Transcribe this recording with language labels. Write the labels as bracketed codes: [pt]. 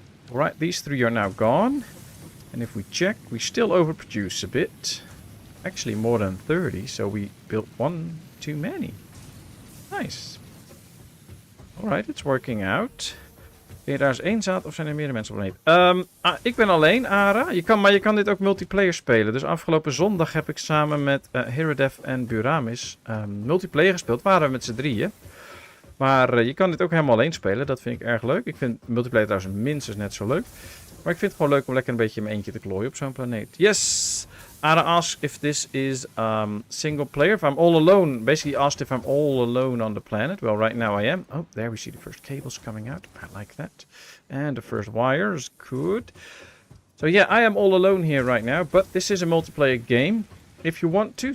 [en] Alright, these 3 are now gone. And if we check, we still overproduce a bit. Actually more than 30, so we built 1 too many. Nice. Alright, it's working out. [nl] Ben je daar eens eenzaam of zijn er meerdere mensen op de planeet? Ik ben alleen, Ara. Maar je kan dit ook multiplayer spelen. Dus afgelopen zondag heb ik samen met Herodef en Buramis multiplayer gespeeld. Waren we met z'n drieën. Maar je kan dit ook helemaal alleen spelen. Dat vind ik erg leuk. Ik vind multiplayer trouwens minstens net zo leuk. Maar ik vind het gewoon leuk om lekker een beetje in mijn eentje te klooien op zo'n planeet. [en] Yes! Ara asked if this is single player. If I'm all alone. Basically asked if I'm all alone on the planet. Well, right now I am. Oh, there we see the first cables coming out. I like that. And the first wires. Good. So yeah, I am all alone here right now. But this is a multiplayer game. If you want to.